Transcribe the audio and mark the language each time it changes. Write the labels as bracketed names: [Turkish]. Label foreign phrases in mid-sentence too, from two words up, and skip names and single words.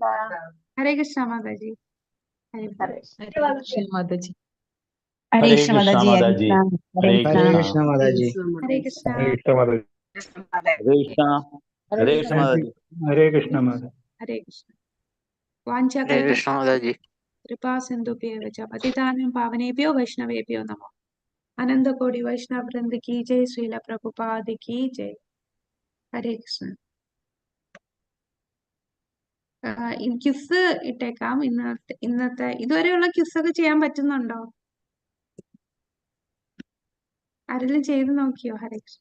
[Malayalam] ഹരേ കൃഷ്ണ മാതാജി. ഹരേ കൃഷ്ണ. മാതാജി. ഹരേ കൃഷ്ണ ഹരേ കൃഷ്ണ മാതാജി. ഹരേ മാതാജി. കൃഷ്ണ. ഹരേ ഹരേ കൃഷ്ണ. കൃഷ്ണ. മാതാജി. ഹരേ കൃഷ്ണ. ഹരേ കൃഷ്ണ ഹരേ കൃഷ്ണ മാതാജി. ഹരേ കൃഷ്ണ മാതാജി. ഹരേ കൃഷ്ണ. വാഞ്ചാകൽപ മാതാജി. [Sanskrit] कृपा सिन्धुभ्यव च पतितानां पावनेभ्यो वैष्णवेभ्यो नमो. [Hindi] अनन्तकोटि वैष्णव वृन्द की जय, श्रील प्रभुपाद की जय. [Malayalam] ഹരേ കൃഷ്ണ. ക്വിസ് ഇട്ടേക്കാം. ഇന്നത്തെ ഇതുവരെയുള്ള ക്വിസ് ഒക്കെ ചെയ്യാൻ പറ്റുന്നുണ്ടോ? ആരെങ്കിലും ചെയ്ത് നോക്കിയോ? ഹരേ കൃഷ്ണ.